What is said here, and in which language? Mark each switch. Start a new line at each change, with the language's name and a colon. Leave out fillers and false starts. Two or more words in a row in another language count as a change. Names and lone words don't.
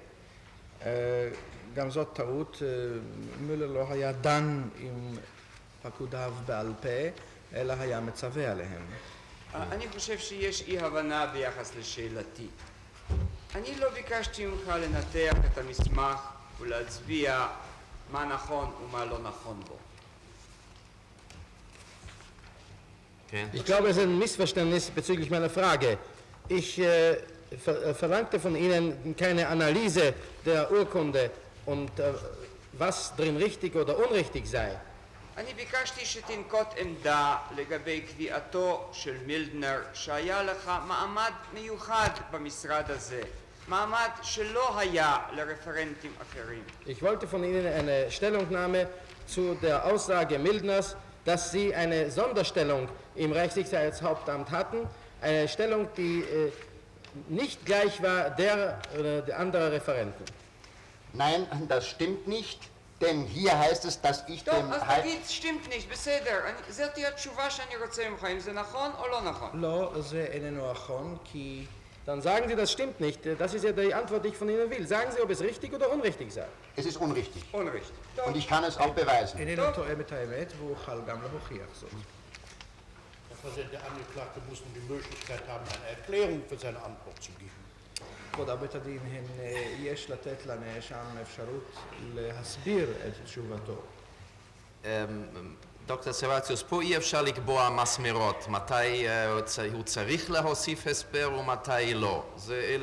Hebrew: גם זאת טעות, מולר לא היה דן עם פקודיו בעל פה, אלא היה מצווה עליהם. אני חושב שיש אי הבנה ביחס לשאלתי. אני לא ביקשתי ממך לנתח את המסמך ולהצביע מה נכון ומה לא נכון בו.
German: Ich glaube, es ist ein Missverständnis bezüglich meiner Frage. Ich verlangte von Ihnen keine Analyse der Urkunde und was drin richtig oder unrichtig sei.
Hebrew: אני ביקשתי שתנקוט עמדה לגבי קביעתו של מילדנר שהיה לך מעמד מיוחד במשרד הזה, מעמד שלא היה לרפרנטים אחרים.
German: Ich wollte von Ihnen eine Stellungnahme zu der Aussage Mildners, dass Sie eine Sonderstellung im Reichssicherheitshauptamt hatten, eine Stellung, die nicht gleich war der anderer Referenten. Nein, das stimmt nicht, denn hier heißt es, dass ich
Hebrew: טוב,
German: dem...
Hebrew: אז תגיד,
German: stimmt nicht,
Hebrew: בסדר. זאת תהיה התשובה שאני רוצה ממך, אם זה נכון או לא נכון. לא, זה איננו נכון, כי...
German: Dann sagen Sie, das stimmt nicht. Das ist ja die Antwort, die ich von Ihnen will. Sagen Sie, ob es richtig oder unrichtig sei. Es ist unrichtig. Unrichtig. Und ich kann es auch beweisen.
Hebrew: איננו תואם את האמת, והוא חל גם להוכיח זאת.
German: Herr Präsident, der Angeklagte muss nun die Möglichkeit haben, eine Erklärung für seine Antwort zu geben.
Hebrew: כבוד בית הדין, יש לתת לנאשם אפשרות להסביר את תשובתו. דוקטור סרציוס, פה אי אפשר לקבוע מסמרות, מתי הוא צריך להוסיף הסבר ומתי לא.